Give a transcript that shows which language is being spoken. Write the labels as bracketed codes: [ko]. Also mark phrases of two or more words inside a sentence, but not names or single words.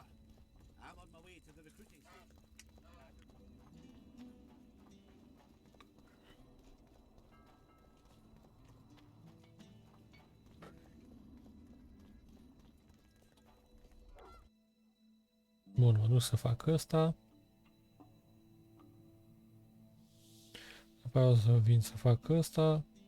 [en] I'm on my way to the recruiting station. [ro] Bun, mă duc să fac ăsta. După aia o să vin să fac ăsta.